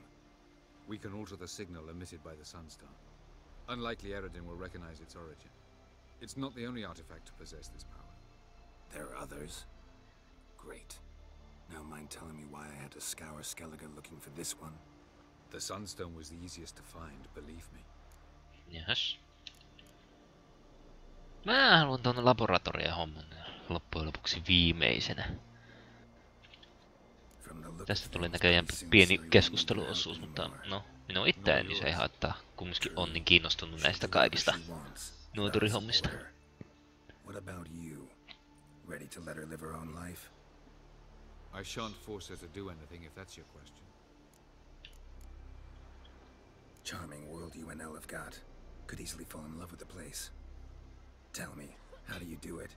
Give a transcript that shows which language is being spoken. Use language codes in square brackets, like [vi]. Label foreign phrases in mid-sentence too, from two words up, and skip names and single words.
[en] We can alter the signal emitted by the Sunstar. Unlikely Eridan will recognize its origin. It's not the only artifact to possess this power. There are others? Great. Now mind telling me why I had to scour Skellige looking for this one? The Sunstone was the easiest to find, believe me. [fi] Jahas. Mä haluan tuonne laboratoriahomman loppujen lopuksi viimeisenä. Tästä tuli näköjään pieni keskusteluosuus, mutta no, minun itseäni se ei haittaa. Kumminkin on niin kiinnostunut näistä kaikista nuoturihommista. [en] What about you? Ready to let her live her own life? I shan't force her to do anything if that's your question. Charming world you and Elle have got. Could easily fall in love with the place. Tell me, how do you do it?